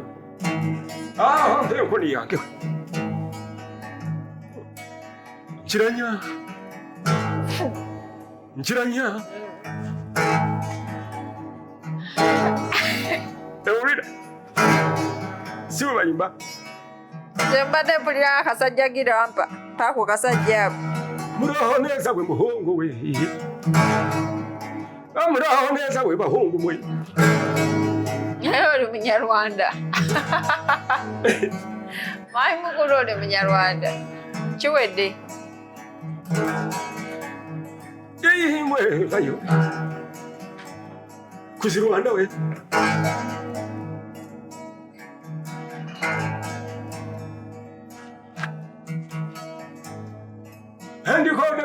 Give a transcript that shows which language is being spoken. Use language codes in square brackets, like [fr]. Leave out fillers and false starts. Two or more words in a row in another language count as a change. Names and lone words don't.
[lg] Mpeekoli yange. Nkiranya. Nkiranya. Ewulira. Siwe bayimba. Mbadde mpulira akasajja girampa. Paako kasajja ako. [rw] Muraho neza we muhungu we. Muraho neza we bahungu mwe. [lg] Naye oli Munyarwanda. Mayi mukulu oli Munyarwanda. Kiwedde. Mwe bayo. [rw] Kuzirwanda we. Ndikodemu.